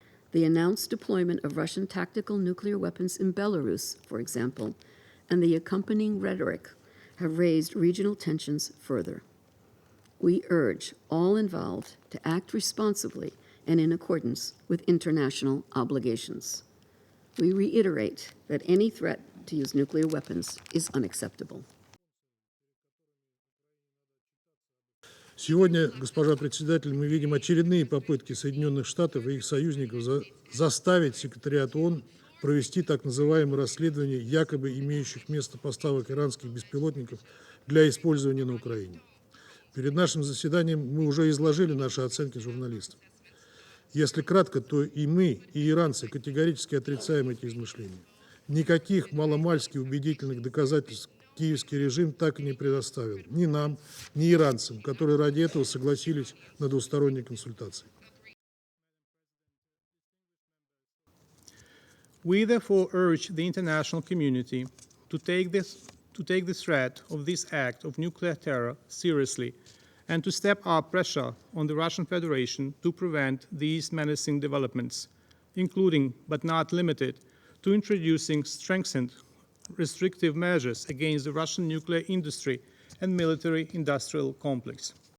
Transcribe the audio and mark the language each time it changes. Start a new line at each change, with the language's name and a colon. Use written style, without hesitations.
English: The announced deployment of Russian tactical nuclear weapons in Belarus, for example, and the accompanying rhetoric have raised regional tensions further. We urge all involved to act responsibly and in accordance with international obligations. We reiterate that any threat to use nuclear weapons is unacceptable.
Russian: Сегодня, госпожа председатель, мы видим очередные попытки Соединенных Штатов и их союзников заставить секретариат ООН провести так называемое расследование якобы имеющих место поставок иранских беспилотников для использования на Украине. Перед нашим заседанием мы уже изложили наши оценки журналистам. Если кратко, то и мы, и иранцы категорически отрицаем эти измышления. Никаких маломальски убедительных доказательств киевский режим так и не предоставил ни нам, ни иранцам, которые ради этого согласились на двусторонние консультации.
English: We therefore urge the international community to take the threat of this act of nuclear terror seriously and to step up pressure on the Russian Federation to prevent these menacing developments, including but not limited to introducing strengthened restrictive measures against the Russian nuclear industry and military-industrial complex.